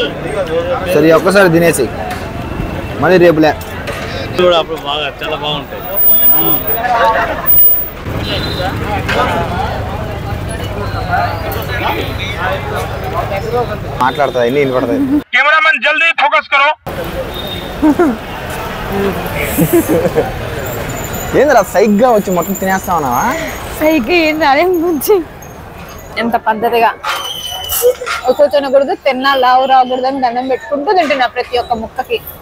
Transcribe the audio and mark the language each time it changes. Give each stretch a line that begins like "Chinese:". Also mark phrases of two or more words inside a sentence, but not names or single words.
Telugu: సరే ఒక్కసారి తినేసి మళ్ళీ రేపులే అప్పుడు బాగా చాలా బాగుంటాయి. మాట్లాడతా ఎన్ని వినపడతాయి.
Hindi: कैमरामैन जल्दी फोकस करो.
Telugu: ఏంద్రా సైగ్గా వచ్చి మొత్తం తినేస్తా ఉన్నావా? సైకి ఏంది అదే ముంచి ఎంత పద్ధతిగా కూర్చొనకూడదు, తిన్నా లావు రాకూడదు అని దండం పెట్టుకుంటూ తింటున్నా ప్రతి ఒక్క ముక్కకి.